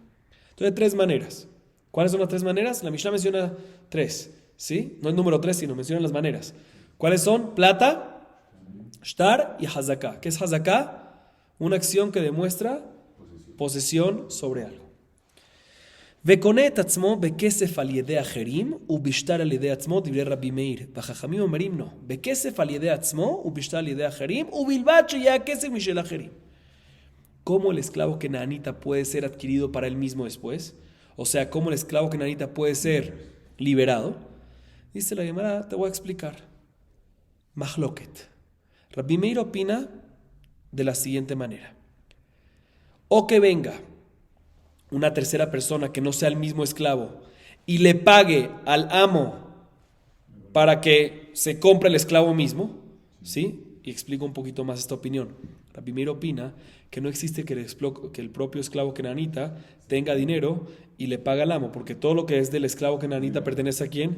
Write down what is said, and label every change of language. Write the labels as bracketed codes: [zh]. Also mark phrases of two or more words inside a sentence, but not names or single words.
[es] Entonces, tres maneras. ¿Cuáles son las tres maneras? La Mishnah menciona tres, ¿sí? No el número tres, sino menciona las maneras. ¿Cuáles son? Plata, shtar y hazaká. ¿Qué es hazaká? Una acción que demuestra posesión sobre algo. [he] וקונה את עצמו בכסף על ידי אחרים ובשטר על ידי עצמו דברי רבי מאיר והחכמים אומרים לא בכסף על ידי עצמו ובשטר על ידי אחרים ובלבד שיהיה הכסף משל אחרים. [es] ¿Cómo el esclavo kenanita puede ser adquirido para él mismo después? O sea, ¿cómo el esclavo kenanita puede ser liberado? Dice la Gemara, te voy a explicar. Mahloket. Rabbi Meir opina de la siguiente manera. O que venga una tercera persona que no sea el mismo esclavo y le pague al amo para que se compre el esclavo mismo, ¿sí? Y explico un poquito más esta opinión. Rabbi Meir opina que no existe que el propio esclavo kenanita tenga dinero y le pague al amo, porque todo lo que es del esclavo kenanita pertenece a quién?